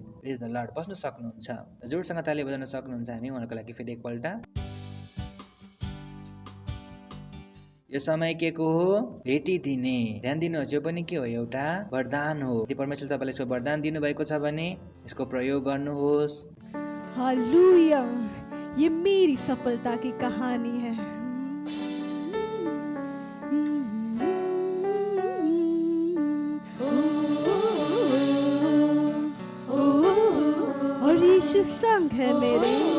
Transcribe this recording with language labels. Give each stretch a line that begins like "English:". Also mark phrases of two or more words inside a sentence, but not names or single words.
English: praise the Lord.
Nepali: बस्न सक्नुहुन्छ। जोडसँग ताली बजाउन सक्नुहुन्छ हामी उहाँहरूको लागि फेरि एकपल्ट। यो समय के को हो? भेटिदिने। ध्यान दिनुहोस्, यो पनि के हो? एउटा वरदान हो। यदि परमेश्वरले तपाईँलाई यसको वरदान दिनुभएको छ भने यसको प्रयोग गर्नुहोस्।
Hindi: हालेलुया, ये मेरी सफलता की कहानी है। और यीशु संग है मेरे।